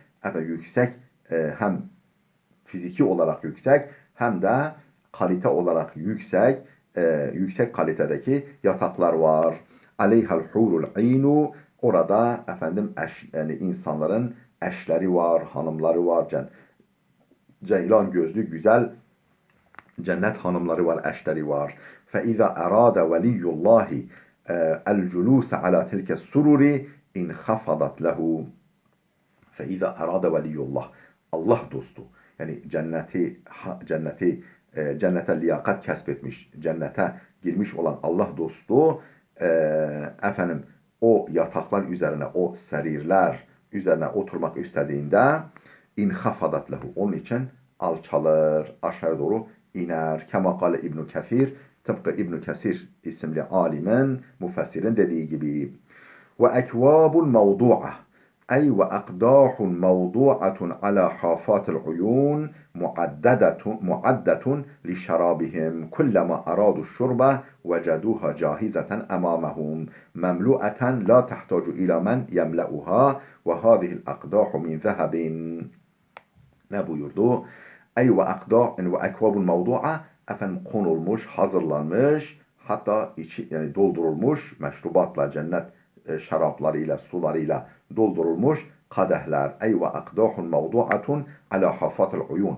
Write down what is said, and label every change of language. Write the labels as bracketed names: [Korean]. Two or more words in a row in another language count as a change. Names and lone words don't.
[Turkish] Efendim yüksek, hem fiziki olarak yüksek hem de kalite olarak yüksek, yüksek kalitedeki yataklar var. [Arabic] عليها الحور العين, [Turkish] orada efendim yani insanların eşleri var, hanımları var. Ceylan gözlü güzel cennet hanımları var, eşleri var. [Arabic] فَاِذَا اَرَادَ وَلِيُّ اللّٰهِ الْجُلُوسَ عَلَى تِلْكَ السُّرُرِ اِنْخَفَضَتْ لَهُ. فَاِذَا اَرَادَ وَلِيُّ اللّٰهِ, [Turkish] Allah dostu. Yani cennete liyakat kesbetmiş, cennete girmiş olan Allah dostu, efendim o yataklar üzerine, o serirler üzerine oturmak istediğinde [Arabic] انخفضت له, [Turkish] onun için alçalır, aşağı doğru iner. [Arabic] كما قال [Turkish] İbn Kesir, tıpkı İbn Kesir isimli alimin, müfessirin dediği gibi. [Arabic] وأكواب موضوعة, أي وأقداح موضوعة على حافات العيون معدة لشرابهم كلما أرادوا الشرب وجدوها جاهزة أمامهم مملوءة لا تحتاج إلى من يملأها وهذه الأقداح من ذهب. [Turkish] Ne buyurdu? Ey [Arabic] وأكواب موضوعة, [Turkish] efendim konulmuş, hazırlanmış, hatta içi, yani doldurulmuş meşrubatla, cennet şaraplarıyla, sularıyla doldurulmuş kadehler. [Arabic] Ey وأقداح موضوعة على حافات العيون.